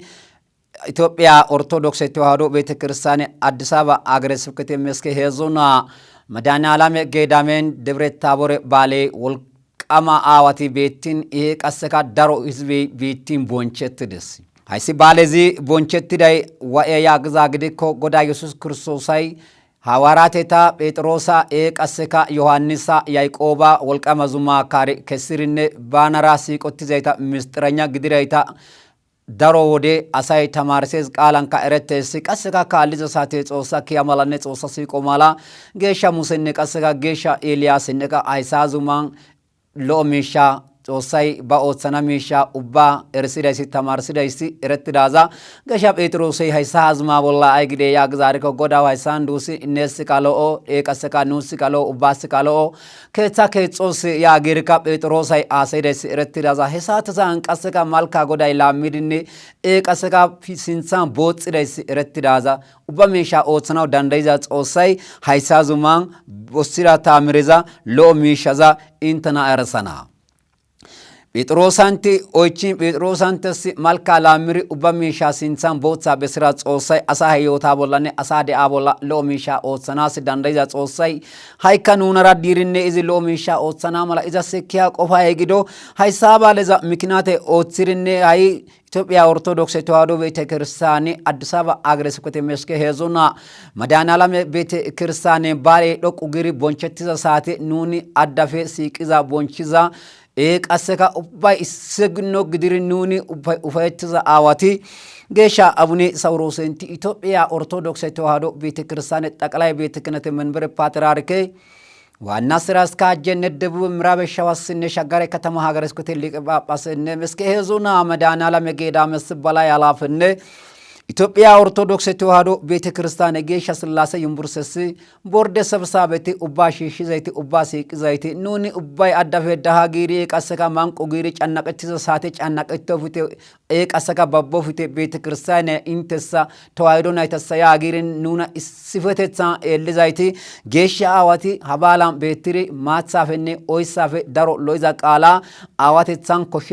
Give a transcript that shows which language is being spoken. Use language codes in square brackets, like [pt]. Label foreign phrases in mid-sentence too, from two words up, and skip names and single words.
[wal] ኢትዮጵያ ኦርቶዶክስ ተዋህዶ ቤተክርስቲያን አዲስ አበባ አገረ ስብከት መስከ ሄዞና መድኃኔዓለም ገዳሜን ደብረ ታቦር ባሌ ወልቀማ አዋቲ ቤቲን ይሄ ቀሰካ ዳሮ ህዝብ ቤቲን ቦንቸትደስ ሃይሲ ባለዚ ቦንቸትዳይ ወያ ግዛግዲኮ ጎዳ ኢየሱስ ክርስቶስይ ሐዋራቴታ ጴጥሮሳ ቀሰካ ዮሐንሳ ያዕቆባ ወልቀማ ዙማ ካሪ ከስርነ ባናራሲ ቆትዘይታ ምስጥረኛ ግድራይታ ዳሮ ወደ አሳይ ተማርሴዝ ቃላንካ እረተስ ቀሰካ ካልዘ ሳቴ ጾሳ ከያማላነ ጾሳ ሲቆማላ ጌሻ ሙሰነ ቀሰካ ጌሻ ኤልያስ ነካ አይሳዙማን ሎሚሻ ጾሳይ ባኦትሰና ሚሻ ኡባ እርሲዳይሲ ተማርሲዳይሲ እረትዳዛ ገሻ ጴጥሮስ ሃይሳ አዝማ ወላ አይግዴ ያግዛሪኮ ጎዳው ሃይሳንዱሲ እነስ ካለው ቀሰካ ኑስ ካለው ኡባስ ካለው ከታ ከጾስ ያገሪካ ጴጥሮስ አይ አሰይዳይሲ እረትዳዛ ሄሳተዛን ቀሰካ ማልካ ጎዳይ ላሚድኒ ቀሰካ ሲንሳን ቦጽዳይሲ እረትዳዛ ኡባ ሚሻ ኦትሰናው ዳንዳይዛ ጾሳይ ሃይሳዙማን ቦሲራ ታምሬዛ ሎሚሻዛ ኢንተና አረሰና ጴጥሮሳንቲ ኦቺን ጴጥሮሳንተስ ማልካ ላምሪ ኡባሚሻ ሲንሳን ቦትሳ በስራ ጾሳይ አሳ ህይወታ ቦላኔ አሳደ አቦላ ሎሚሻ ኦትሰናስ ዳንዳይዛ ጾሳይ ሃይካ ኑነራ ዲርኔ እዚ ሎሚሻ ኦትሰና ማላ ኢዛ ሰኪያ ቆፋ ይግዶ ሃይሳባ [am] ለዛ ምክንያት [wal] ኦትስርኔ ሃይ ኢትዮጵያ ኦርቶዶክስ ተዋህዶ ቤተክርስቲያን አዲስ አበባ አገረ ስብከት መስከ ሄዞና መድኃኔዓለም ቤተክርስቲያን ባሌ ዶቁ ግሪ ቦንቸትዛ ሳቴ ኑኒ አዳፌ ሲቅዛ ቦንቺዛ ቀሰካ ኡባይ ሰግኖ ግድሪ ኑኒ ኡባይ ኡፋይትዛ አዋቲ ጌሻ አቡነ ሳውሮሰንቲ ኢትዮጵያ ኦርቶዶክስ ተዋህዶ ቤተክርስቲያን ጠቅላይ ቤተ ክህነት መንበረ ፓትርያርክ ዋና ስራ አስኪያጅ ደቡብ ምዕራብ ሸዋ ሸጋሪ ከተማ ሀገረ ስብከት ሊቀ ጳጳስ መስከ ሄዞና መድኃኔዓለም ገዳም መስበላ ያላፍነ ኢትዮጵያ ኦርቶዶክስ ተዋሕዶ ቤተ ክርስቲያን ጌሻ ስላሴ ዩኒቨርሲቲ ቦርድ ሰብሳቤቲ ኡባ ሺሺ ዘይቲ ኡባ ሲቅ ዘይቲ ኑኒ ኡባይ አዳፈ ዳሃ ጊሪ ቀሰካ ማንቆ ጊሪ ጫናቀቲ ሳቴ ጫናቀቲ ፉቴ ቀሰካ ባቦ ፉቴ ቤተ ክርስቲያን ኢንተሳ ተዋሕዶ ናይተሳ ያ ጊሪ ኑና ሲፈተታ ኤልዛይቲ ጌሻ አዋቲ ሀባላም ቤትሪ ማጻፈኔ ኦይሳፈ ዳሮ ሎይዛ ቃላ አዋቴታን ኮሽዛ